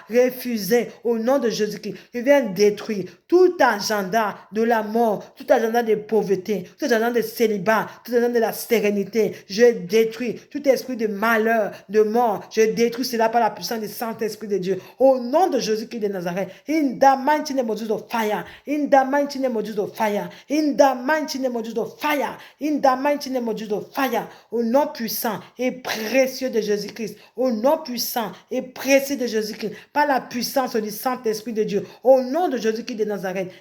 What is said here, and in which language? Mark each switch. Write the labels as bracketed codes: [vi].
[fr] Refusez au nom de Jésus-Christ. Il vient détruire tout agenda de la mort, tout agenda de pauvreté, tout agenda de célibat, tout agenda de la sérénité. Je détruis tout esprit de malheur, de mort. Je détruis cela par la puissance du Saint-Esprit de Dieu. Au nom de Jésus-Christ de Nazareth. [en] In the mighty name of Jesus, fire. In the mighty name of Jesus, fire. In the mighty name of Jesus, fire. In the mighty name of Jesus, fire. [fr] Au nom puissant et précieux de Jésus-Christ. Au nom puissant et précieux de Jésus-Christ. Par la puissance du Saint-Esprit de Dieu. Au nom de Jésus-Christ de Nazareth.